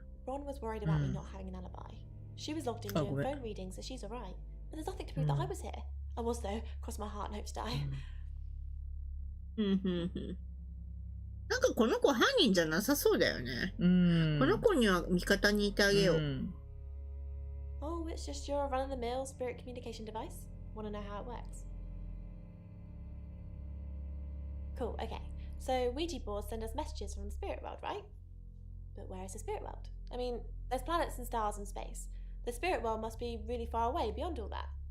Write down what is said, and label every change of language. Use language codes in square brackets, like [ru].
[en] Ron was worried about me not having an alibi. She was logged in doing phone readings, so she's alright. But there's nothing to prove that I was here. I was though. Cross my heart and hope to die. [ja] なんかこの子犯人じゃなさそうだよね。この子には味方にいてあげよう。 [en] Oh, it's just your run-of-the-mill spirit communication device. Want to know how it works? Cool, okay. So Ouija boards send us messages from the spirit world, right? But where is the spirit world? I mean, there's planets and stars and space. The spirit world must be really far away beyond all that.